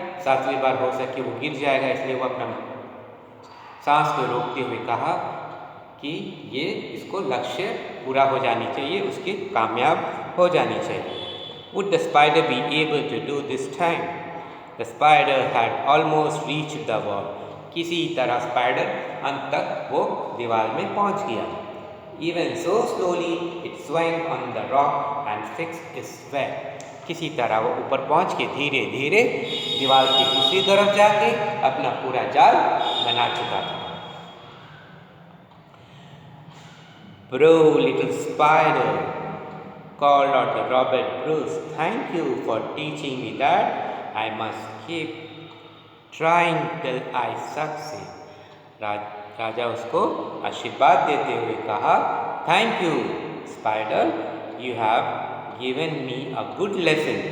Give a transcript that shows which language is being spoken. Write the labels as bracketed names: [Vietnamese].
[Hindi] 7वीं बार हो सके वो गिर जाएगा, इसलिए वो अपना सांस को रोकते हुए कहा कि ये इसको लक्ष्य पूरा हो जानी चाहिए, उसकी कामयाब हो जानी चाहिए. [English] Would the spider be able to do this time? The spider had almost reached the wall. [Hindi] किसी तरह स्पाइडर अंत तक वो दीवार में पहुंच गया. [English] Even so slowly it swung on the rock and fixed its web. [Hindi] किसी तरह वो ऊपर पहुंच के धीरे धीरे दीवार की दूसरी तरफ जाके अपना पूरा जाल बना चुका था. [English] Bro, little spider, called out the Robert Bruce. Thank you for teaching me that I must keep trying till I succeed. [Hindi] राजा उसको आशीर्वाद देते हुए कहा, [English] Thank you spider, you have given me a good lesson.